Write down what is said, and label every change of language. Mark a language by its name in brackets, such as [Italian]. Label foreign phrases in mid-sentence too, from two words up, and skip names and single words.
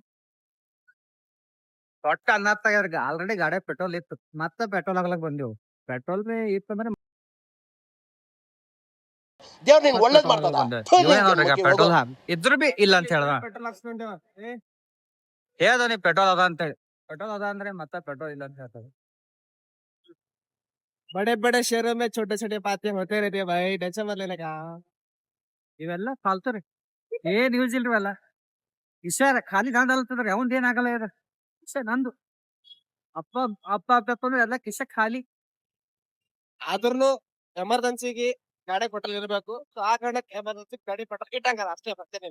[Kannada] ದೊಡ್ಡ ಅನ್ನತ್ತಾಗ ಆಲ್ರೆಡಿ ಗಾಡಿ ಪೆಟ್ರೋಲ್ ಇತ್ತು, ಮತ್ತೆ ಪೆಟ್ರೋಲ್ ಹಾಕ್ಲಕ್ ಬಂದಿವು. ಪೆಟ್ರೋಲ್ ಇತ್ತಂದ್ರೆ ದೇವ್ರ ನಿನ್ಗೆ ಒಳ್ಳೇದ್ ಮಾಡ್ತದ. ಪೆಟ್ರೋಲ್ ಇದ್ರು ಬಿ ಇಲ್ಲ ಅಂತ ಹೇಳ್ದ. ಪೆಟ್ರೋಲ್ ಹಾಕ್ಸ್ಕೊಂಡೇವ. ಹೇಳ್ದ ನೀ ಪೆಟ್ರೋಲ್ ಅದ ಅಂತ ಹೇಳಿ. ಪೆಟ್ರೋಲ್ ಅದ ಅಂದ್ರೆ ಮತ್ತೆ ಪೆಟ್ರೋಲ್ ಇಲ್ಲ ಅಂತ ಹೇಳ್ತದೆ. [Hindi] बड़े बड़े शहरों में छोटे छोटे बातें होते रहते हैं भाई, टेंशन मत लेने का. [Kannada] ಇವೆಲ್ಲ ಫಾಲ್ತು ರೀ. ಏನ್ ಯೂಸ್ ಇಲ್ರಿ ಅಲ್ಲ. ವಿಷಯ ಖಾಲಿ ಗಾಂಡ್ ಅಲ್ತದ್ರಿ. ಅವಂದ್ ಏನ್ ಆಗಲ್ಲ ಇದ ವಿಷಯ ನಂದು. ಅಪ್ಪ ಅಪ್ಪ ಅಂದ್ರೆ ಎಲ್ಲ ಕಿಶ ಖಾಲಿ. ಆದ್ರೂ ಎಮರ್ಜೆನ್ಸಿಗೆ ಗಾಡಿ ಪೆಟ್ರೋಲ್ ಇರಬೇಕು. ಸೊ ಆ ಕಾರಣಕ್ಕೆ ಎಮರ್ಜೆನ್ಸಿ ಗಾಡಿ ಪೆಟ್ರೋಲ್ ಇಟ್ಟಂಗ ಅಷ್ಟೇ ಬರ್ತೇನೆ.